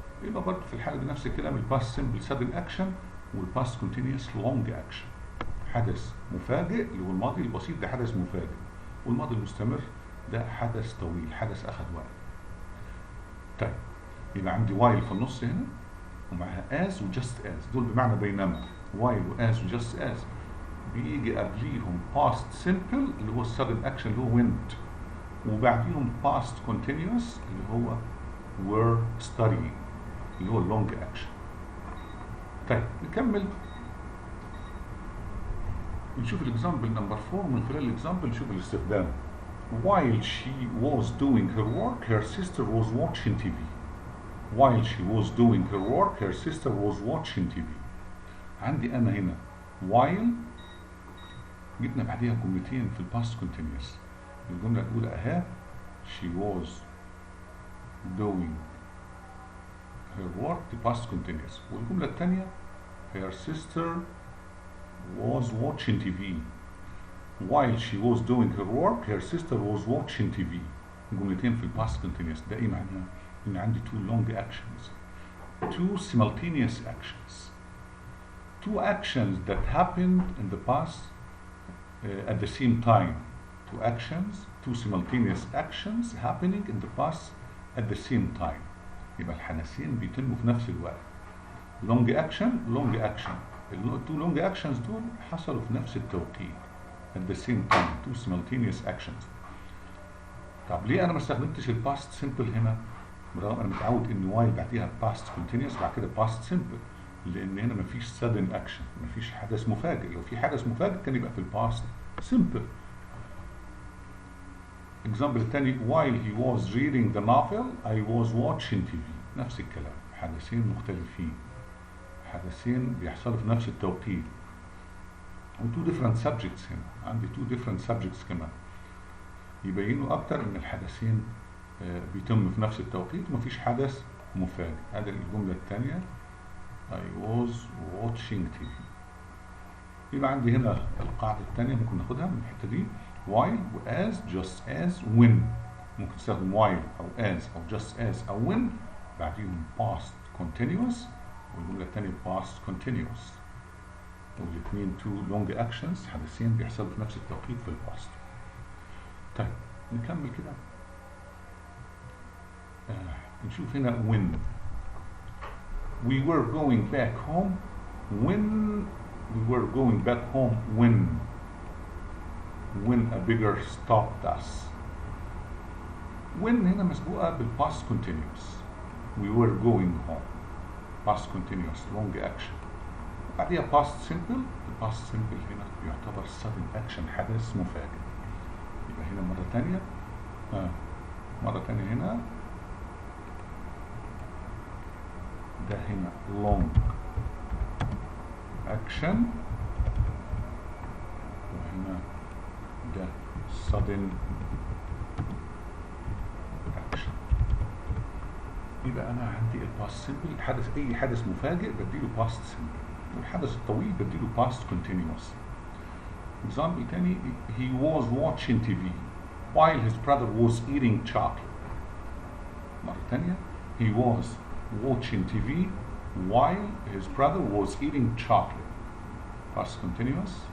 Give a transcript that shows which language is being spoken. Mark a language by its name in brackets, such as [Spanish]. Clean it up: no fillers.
[Arabic] يبقى برضه في الحاله دي نفس الكلام، الباست سيمبل sudden action والباست continuous long action. حدث مفاجئ اللي هو الماضي البسيط ده حدث مفاجئ، والماضي المستمر ده حدث طويل، حدث اخذ وقت. طيب يبقى عندي while في النص هنا ومعها as و just as، دول بمعنى بينما. while و as و just as بيجي قبليهم past simple اللي هو sudden action اللي هو went، وبعديهم past continuous اللي هو were studying اللي هو long action. طيب نكمل نشوف الاكزامبل نمبر 4. من خلال الاكزامبل نشوف الاستخدام. [English] While she was doing her work, her sister was watching TV. While she was doing her work, her sister was watching TV. [Arabic] عندي انا هنا while جبنا بعديها جملتين في الباست كونتينيوس. الجمله الاولى اهي [English] she was doing her work the past continuous، [Arabic] والجمله الثانيه [English] her sister was watching TV. while she was doing her work her sister was watching TV. [Arabic] جملتين في الباست كونتينيوس. ده ايه معناها؟ ان عندي [English] two long actions، two simultaneous actions، two actions that happened in the past at the same time. Two actions, two simultaneous actions happening in the past at the same time. [Arabic] يبقى الحدثين بيتموا في نفس الوقت. [English] long action long action. two long actions [Arabic] دول حصلوا في نفس التوقيت [English] at the same time. two simultaneous actions. [Arabic] طب ليه انا ما استخدمتش الباست سيمبل هنا؟ برغم انا متعود ان وايل بعديها باست كونتينيوس بعد كده باست سيمبل، لان هنا مفيش sudden action، مفيش حدث مفاجئ. لو في حدث مفاجئ كان يبقى في الباست سيمبل. اكزامبل الثاني [English] while he was reading the novel I was watching TV. [Arabic] نفس الكلام، حدثين مختلفين، حدثين بيحصلوا في نفس التوقيت، و two different subjects. هنا عندي two different subjects كمان يبينوا اكتر ان الحدثين بيتم في نفس التوقيت ومفيش حدث مفاجئ. هذه الجمله الثانيه [English] I was watching TV. [Arabic] يبقى عندي هنا القاعده الثانيه ممكن ناخدها من الحته دي while و as just as when. ممكن تستخدم while او as او just as او when بعديهم past continuous والجمله الثانيه past continuous، والاثنين two long actions حدثين بيحصلوا في نفس التوقيت في الباست. طيب نكمل كده. نشوف هنا [English] when we were going back home when we were going back home when a beggar stopped us. when [Arabic] هنا مسبوقة [English] بالpast continuous. we were going home past continuous long action بعديها past simple. [Arabic] الpast simple هنا يعتبر sudden action حدث مفاجئ. يبقى هنا مرة تانية هنا ده هنا long action وهنا ده sudden action. يبقى أنا عندي الباست سيمبل الحدث أي حدث مفاجئ بديله باست سيمبل، والحدث الطويل بديله باست كونتينيوس. [English] example تاني he was watching TV while his brother was eating chocolate. [Arabic] مرة تانية [English] he was watching TV while his brother was eating chocolate. past continuous.